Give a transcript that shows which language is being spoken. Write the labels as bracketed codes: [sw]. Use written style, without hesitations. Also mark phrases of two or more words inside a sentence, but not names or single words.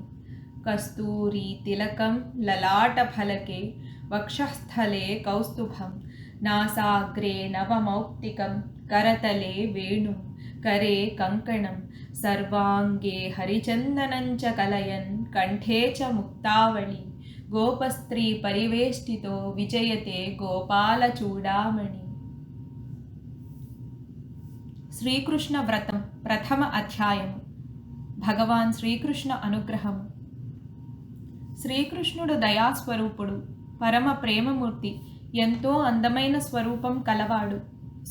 [sa] कस्तूरीतिलकं ललाटफलके वक्षःस्थले कौस्तुभं नासाग्रे नवमौक्तिकं करतले वेणुं करे कङ्कणं सर्वाङ्गे हरिचन्दनं च कलयन् कण्ठे च मुक्तावळि गोपस्त्री परिवेष्टितो विजयते गोपालचूडामणि. [te] శ్రీకృష్ణ వ్రతం ప్రథమ అధ్యాయము. భగవాన్ శ్రీకృష్ణ అనుగ్రహము. శ్రీకృష్ణుడు దయాస్వరూపుడు, పరమ ప్రేమమూర్తి, ఎంతో అందమైన స్వరూపం కలవాడు.